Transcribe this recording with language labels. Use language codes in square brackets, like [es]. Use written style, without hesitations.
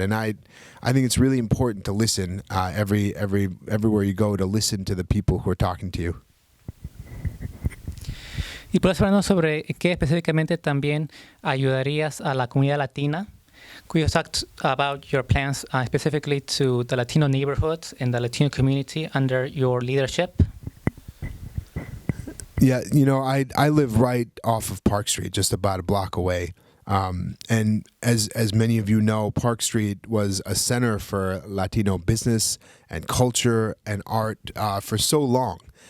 [en] And I think it's really important to listen everywhere you go, to listen to the people who are talking to you. [es] Y puedes hablarnos sobre qué específicamente también ayudarías a la comunidad latina. [en] Could you talk about your plans specifically to the Latino neighborhoods and the Latino community under your leadership? Yeah, I live right off of Park Street, just about a block away. And as many of you know, Park Street was a center for Latino business and culture and art for so long.